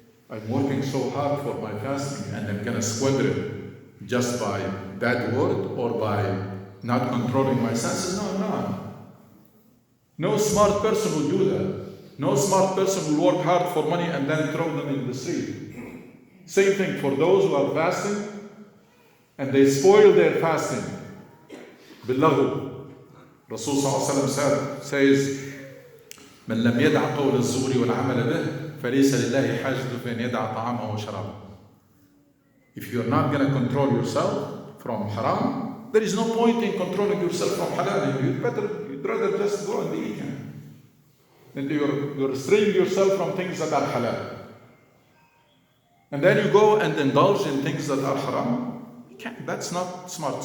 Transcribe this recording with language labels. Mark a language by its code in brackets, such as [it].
[en] I'm working so hard for my fasting and I'm gonna squander it just by bad word or by not controlling my senses. No smart person will do that. No smart person will work hard for money and then throw them in the street. Same thing for those who are fasting and they spoil their fasting. Billahu. [ar] Rasul sallallahu alaihi wasallam says, من لم يدع قول الزور والعمل به فليس لله حاجة فإن يدع طعامه وشرابه. [en] If you are not going to control yourself from haram, there is no point in controlling yourself from halal. You'd rather just go and eat. And you're restraining yourself from things that are halal. And then you go and indulge in things that are haram. That's not smart.